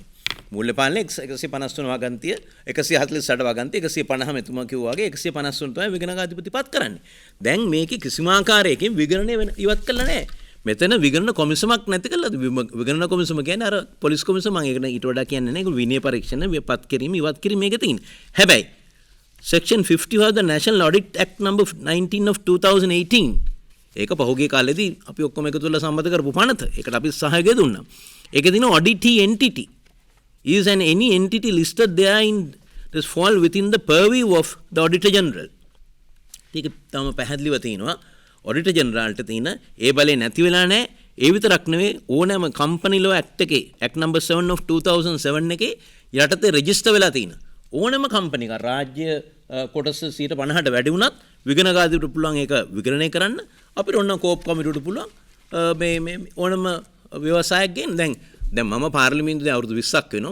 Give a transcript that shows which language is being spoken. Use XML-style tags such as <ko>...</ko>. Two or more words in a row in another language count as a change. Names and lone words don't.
<si>මූල්‍ය පාලනය 153 වගන්තිය 148 වගන්තිය 150 මෙතුමා කිව්වා වගේ 153 තමයි විගණනාධිපති පත් කරන්නේ. දැන් මේකේ කිසිම ආකාරයකින් විගණනය ඉවත් කළා නෑ. මෙතන විගණන කොමිසමක් නැති කළාද? විගණන කොමිසම කියන්නේ අර පොලිස් කොමිසම මම ඒකට ඊට වඩා කියන්නේ නැහැ. ඒක විනය පරීක්ෂණ විපත් කිරීම ඉවත් කිරීම මේක තියෙන්නේ. හැබැයි</si> <en>section 50 of the National Audit Act number 19 of 2018</en> <si>ඒක පහුගිය කාලෙදී අපි ඔක්කොම එකතු වෙලා සම්මත කරපු පනත. ඒකට අපි සහයෝගය දුන්නා. ඒකේ තියෙන</si> <en>auditee entity is an any entity listed there in this fall within the purview of the Auditor General.</en> <si>ඒක තමයි පැහැදිලිව තියෙනවා. Auditor Generalට තියෙන ඒ බලේ නැති වෙලා නැහැ. ඒ විතරක් නෙවෙයි ඕනෑම</si> <en>company law act</en> <si>එකේ</si> <en>act number 7 of 2007</en> <si>එකේ යටතේ register වෙලා තියෙන ඕනෑම company එක රාජ්‍ය කොටස 50%ට වැඩි වුණත් විගණනාධිපතිට පුළුවන් ඒක විගණනය කරන්න. අපිට ඕන කෝප් කමිටුවට පුළුවන් මේ ඕනම ව්‍යවසායයක් ගෙන් දැන් මම පාර්ලිමේන්තුවේ අවුරුදු 20ක් වෙනවා.</si>